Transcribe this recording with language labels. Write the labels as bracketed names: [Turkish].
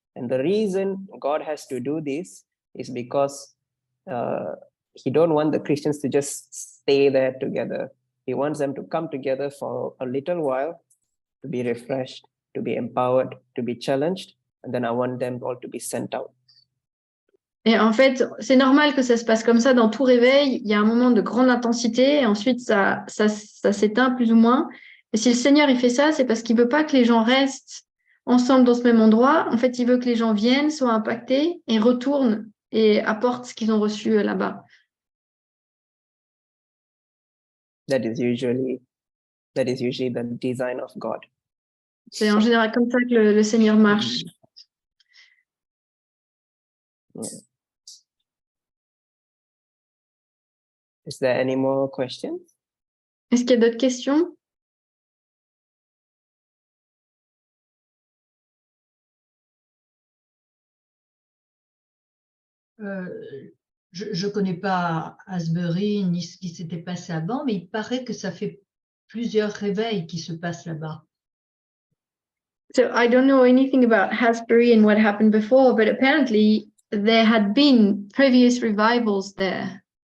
[English] And the reason God has to do this is because He don't want the Christians to just stay there together. He wants them to come together for a little while, to be refreshed, to be empowered, to be challenged, and then I want them all to be sent out. [French] Et en fait, c'est normal que ça se passe comme ça dans tout réveil. Il y a un moment de grande intensité et ensuite ça s'éteint plus ou moins. Et si le Seigneur il fait ça, c'est parce qu'il veut pas que les gens restent ensemble dans ce même endroit. En fait, il veut que les gens viennent, soient impactés et retournent et apportent ce qu'ils ont reçu là-bas. [English] That is usually the design of God. [French] C'est en général comme ça que le Seigneur marche. [English] Is there any more questions? [French] Est-ce qu'il y a d'autres questions? Je ne connais pas Asbury ni ce qui s'était passé avant, mais il paraît que ça fait plusieurs réveils qui se passent là-bas. [English] So I don't know anything about Hasbury and what happened before, but apparently there had been previous revivals there.